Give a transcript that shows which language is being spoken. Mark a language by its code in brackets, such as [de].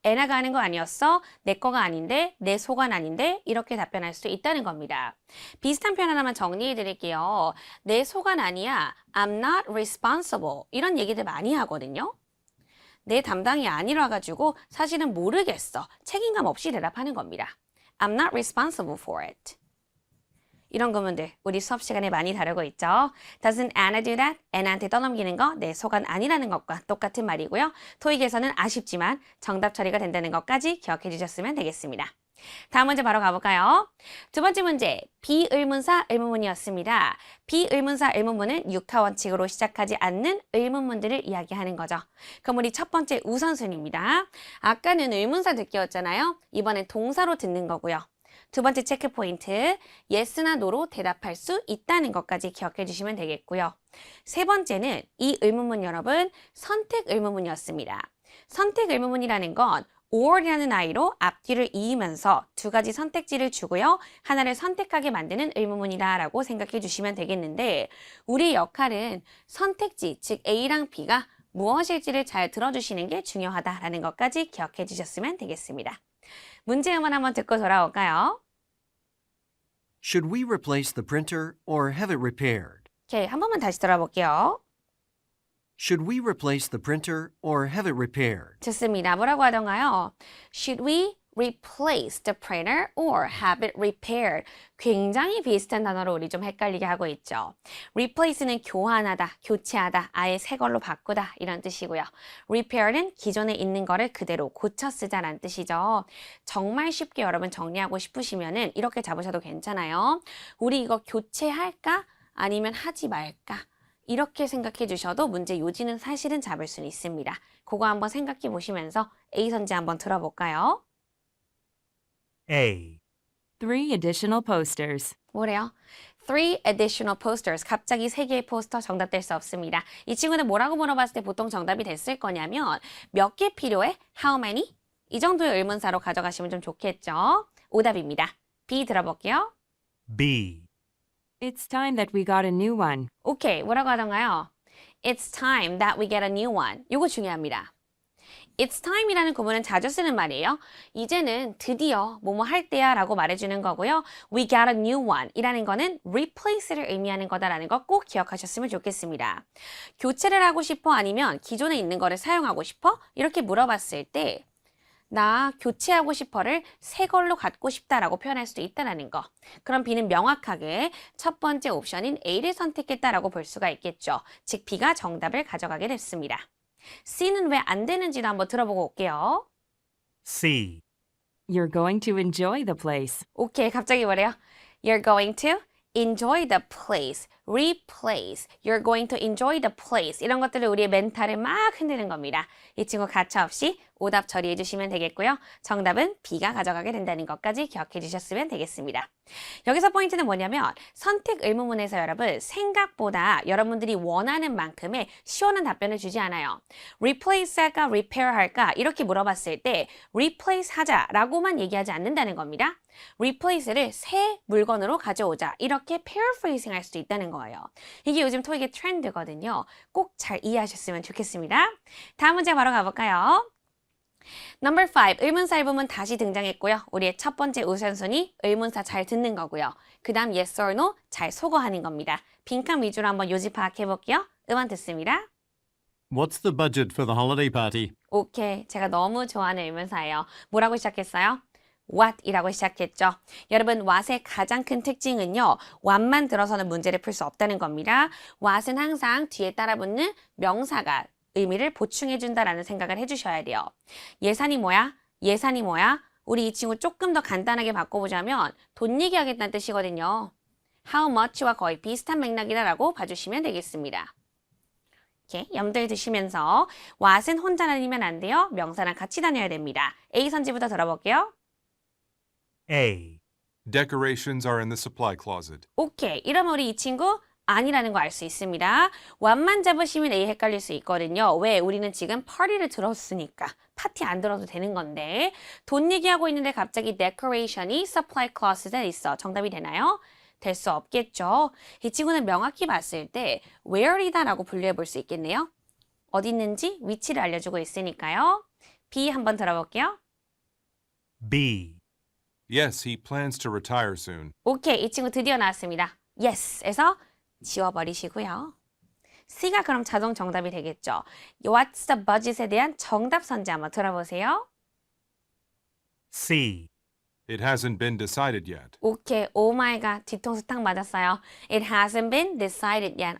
[ko] 애나가 하는 거 아니었어? 내 거가 아닌데? 내 소관 아닌데? 이렇게 답변할 수 있다는 겁니다. 비슷한 표현 하나만 정리해 드릴게요. 내 소관 아니야. [en] I'm not responsible. [ko] 이런 얘기들 많이 하거든요. 내 담당이 아니라 가지고 사실은 모르겠어. 책임감 없이 대답하는 겁니다. [en] I'm not responsible for it. [ko] 이런 구문들 우리 수업 시간에 많이 다루고 있죠. [en] Doesn't Anna do that? [ko] 애나한테 떠넘기는 거 내 소관 아니라는 것과 똑같은 말이고요. 토익에서는 아쉽지만 정답 처리가 된다는 것까지 기억해 주셨으면 되겠습니다. 다음 문제 바로 가볼까요? 두 번째 문제, 비의문사 의문문이었습니다. 비의문사 의문문은 육하 원칙으로 시작하지 않는 의문문들을 이야기하는 거죠. 그럼 우리 첫 번째 우선순위입니다. 아까는 의문사 듣기였잖아요. 이번엔 동사로 듣는 거고요. 두 번째 체크 포인트, yes나 no로 대답할 수 있다는 것까지 기억해 주시면 되겠고요. 세 번째는 이 의문문 여러분, 선택 의문문이었습니다. 선택 의문문이라는 건 or이라는 아이로 앞뒤를 이으면서 두 가지 선택지를 주고요. 하나를 선택하게 만드는 의문문이다라고 생각해 주시면 되겠는데 우리의 역할은 선택지, 즉 A랑 B가 무엇일지를 잘 들어주시는 게 중요하다라는 것까지 기억해 주셨으면 되겠습니다. 문제 음원 한번 듣고 돌아올까요? [en] Should we replace the printer or have it repaired? [ko] 오케이, 한 번만 다시 들어볼게요. [en] Should we replace the printer or have it repaired? [ko] 좋습니다. 뭐라고 하던가요? [en] Should we replace the printer or have it repaired? [ko] 굉장히 비슷한 단어로 우리 좀 헷갈리게 하고 있죠. replace는 교환하다, 교체하다, 아예 새 걸로 바꾸다 이런 뜻이고요. repair는 기존에 있는 거를 그대로 고쳐 쓰자라는 뜻이죠. 정말 쉽게 여러분 정리하고 싶으시면은 이렇게 잡으셔도 괜찮아요. 우리 이거 교체할까? 아니면 하지 말까? 이렇게 생각해 주셔도 문제 요지는 사실은 잡을 수는 있습니다. 그거 한번 생각해 보시면서 A 선지 한번 들어볼까요? A, [en] 3 additional posters. [ko] 뭐래요? [en] 3 additional posters. [ko] 갑자기 3개의 포스터 정답 될 수 없습니다. 이 친구는 뭐라고 물어봤을 때 보통 정답이 됐을 거냐면 몇 개 필요해? [en] How many? [ko] 이 정도의 의문사로 가져가시면 좀 좋겠죠? 오답입니다. B 들어볼게요. B, [en] It's time that we got a new one. [ko] 오케이, 뭐라고 하던가요? [en] It's time that we get a new one. [ko] 이거 중요합니다. It's time이라는 구문은 자주 쓰는 말이에요. 이제는 드디어 뭐뭐 할 때야 라고 말해주는 거고요. [en] We got a new one [ko] 이라는 거는 replace를 의미하는 거다라는 거 꼭 기억하셨으면 좋겠습니다. 교체를 하고 싶어? 아니면 기존에 있는 거를 사용하고 싶어? 이렇게 물어봤을 때 나 교체하고 싶어를 새 걸로 갖고 싶다라고 표현할 수도 있다는 거. 그럼 B는 명확하게 첫 번째 옵션인 A를 선택했다라고 볼 수가 있겠죠. 즉 B가 정답을 가져가게 됐습니다. C는 왜 안 되는지도 한번 들어보고 올게요. C, [en] You're going to enjoy the place. [ko] 오케이, 갑자기 뭐래요? [en] You're going to enjoy the place, replace. You're going to enjoy the place. [ko] 이런 것들을 우리의 멘탈을 막 흔드는 겁니다. 이 친구 가차없이 오답 처리해 주시면 되겠고요. 정답은 B가 가져가게 된다는 것까지 기억해 주셨으면 되겠습니다. 여기서 포인트는 뭐냐면 선택 의문문에서 여러분 생각보다 여러분들이 원하는 만큼의 시원한 답변을 주지 않아요. replace 할까 repair 할까 이렇게 물어봤을 때 replace 하자라고만 얘기하지 않는다는 겁니다. replace를 새 물건으로 가져오자 이렇게 paraphrasing 할 수도 있다는 거예요. 이게 요즘 토익의 트렌드거든요. 꼭 잘 이해하셨으면 좋겠습니다. 다음 문제 바로 가볼까요? Number 5, 의문사 일부분 다시 등장했고요. 우리의 첫 번째 우선순위, 의문사 잘 듣는 거고요. 그 다음 yes or no, 잘 소거하는 겁니다. 빈칸 위주로 한번 요지 파악해 볼게요. 음원 듣습니다. [en] What's the budget for the holiday party? [ko] 오케이, 제가 너무 좋아하는 의문사예요. 뭐라고 시작했어요? what이라고 시작했죠. 여러분, what의 가장 큰 특징은요. what만 들어서는 문제를 풀 수 없다는 겁니다. what은 항상 뒤에 따라붙는 명사가 의미를 보충해준다라는 생각을 해주셔야 돼요. 예산이 뭐야? 예산이 뭐야? 우리 이 친구 조금 더 간단하게 바꿔보자면 돈 얘기하겠다는 뜻이거든요. How much와 거의 비슷한 맥락이다라고 봐주시면 되겠습니다. 이렇게 염두에 두시면서 what은 혼자 다니면 안 돼요. 명사랑 같이 다녀야 됩니다. A 선지부터 들어볼게요. A. [en] Decorations are in the supply closet. [ko] 오케이. 이러면 우리 이 친구 아니라는 거 알 수 있습니다. what만 잡으시면 A 헷갈릴 수 있거든요. 왜? 우리는 지금 파티를 들었으니까. 파티 안 들어도 되는 건데 돈 얘기하고 있는데 갑자기 decoration이 supply closet에 있어. 정답이 되나요? 될 수 없겠죠. 이 친구는 명확히 봤을 때 where이다 라고 분류해 볼 수 있겠네요. 어디 있는지 위치를 알려주고 있으니까요. B 한번 들어볼게요. B. [en] Yes, he plans to retire soon. [ko] 오케이. 이 친구 드디어 나왔습니다. Yes에서 지워버리시고요. C가 그럼 자동 정답이 되겠죠. [en] What's the budget [ko] 에 대한 정답 선지 한번 들어보세요. C. [en] It hasn't been decided yet. [ko] 오케이. 오 마이 갓. 뒤통수 탁 맞았어요. [en] It hasn't been decided yet.